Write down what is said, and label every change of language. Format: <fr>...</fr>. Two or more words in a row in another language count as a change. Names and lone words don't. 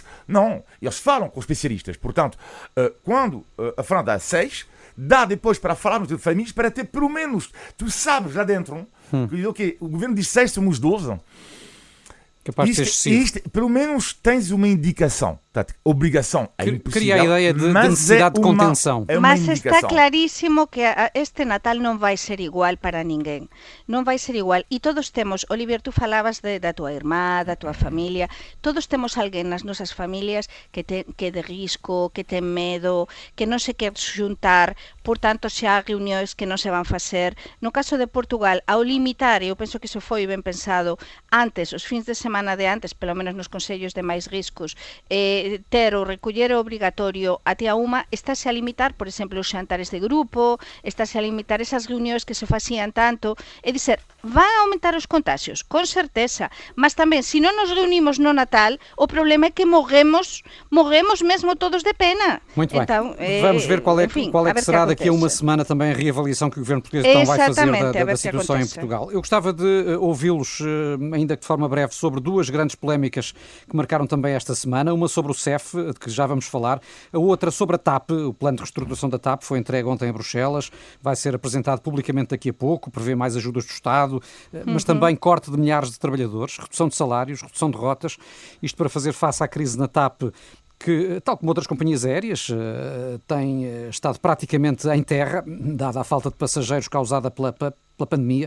<pt>Não, eles falam com os especialistas. Portanto, quando a França dá 6, dá depois para falarmos de famílias, para ter pelo menos, tu sabes lá dentro, que okay, o governo diz 6, somos 12. Capaz de ser excessivo. Pelo menos tens uma indicação. Portanto, obrigação é impossível. Cria a ideia de necessidade de contenção.</pt> <gl>Mas está claríssimo que este Natal non vai ser igual para ninguén. Non vai ser igual. E todos temos, Olivier, tú falabas da tua irmá, da tua familia, todos temos alguén nas nosas familias que é de risco, que ten medo, que non se quer xuntar, por tanto xa há reunións que non se van facer. No caso de Portugal, ao limitar, eu penso que iso foi ben pensado antes, os fins de semana de antes,</gl> <pt>pelo menos</pt> <gl>nos consellos de máis riscos, ter o recoller obrigatorio a tía unha, estáse a limitar, por exemplo, os xantares de grupo, estáse a limitar esas reunións que se facían tanto, e dizer, van a aumentar os contagios, con certeza, mas tamén, se non nos reunimos no Natal, o problema é que morremos mesmo todos de pena.</gl> <pt>Muito bem. Então, vamos ver qual é que será daqui a uma semana também a reavaliação que o governo português então vai fazer da situação em Portugal. Eu gostava de ouvi-los, ainda que de forma breve, sobre duas grandes polémicas que marcaram também esta semana, uma sobre o CEF, de que já vamos falar, a outra sobre a TAP, o plano de reestruturação da TAP foi entregue ontem em Bruxelas, vai ser apresentado publicamente daqui a pouco, prevê mais ajudas do Estado, mas também corte de milhares de trabalhadores, redução de salários, redução de rotas, isto para fazer face à crise na TAP, que, tal como outras companhias aéreas, tem estado praticamente em terra, dada a falta de passageiros causada pela pandemia.</pt>